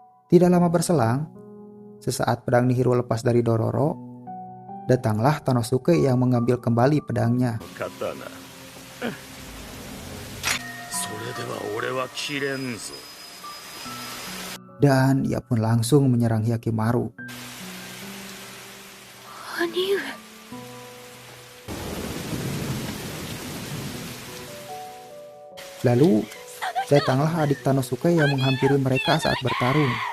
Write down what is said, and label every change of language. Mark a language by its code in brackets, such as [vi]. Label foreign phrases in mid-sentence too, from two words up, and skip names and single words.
[id] Tidak lama berselang, sesaat pedang Nihiro lepas dari Dororo, datanglah Tanosuke yang mengambil kembali pedangnya. [ja] 刀。それでは俺は切れんぞ。 [id] Dan ia pun langsung menyerang Hyakimaru. [ja] 兄上。 [id] Lalu datanglah adik Tanosuke yang menghampiri mereka saat bertarung.